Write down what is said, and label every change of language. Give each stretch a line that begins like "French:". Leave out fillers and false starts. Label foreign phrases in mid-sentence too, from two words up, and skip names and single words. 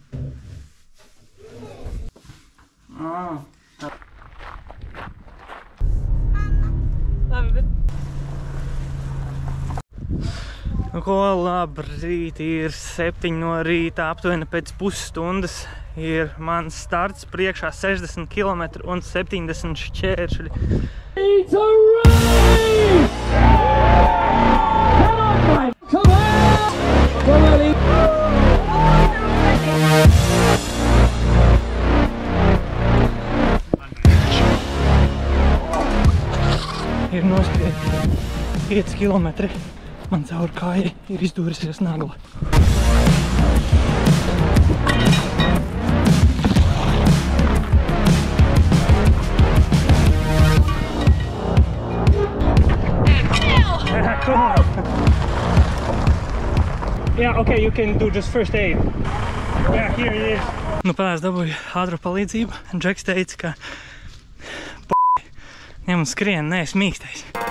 Latvian: Labi, bet... Nu ko, labrīt, ir 7 no rīta, aptuveni pēc pusstundas ir mans starts, priekšā 60 km un 70 šķēršļi.
English: It's a race! Come on! Come on!
Latvian: Ir noskriet 5 km. Man caur kājai ir izdūrusies nagla.
English: Yeah, okay, you can do just first aid. Yeah, here it is.
Latvian: Nu, pēc dabūju ātru palīdzību. Džeks teica, ka ņem un skrien, neesi mīkstais.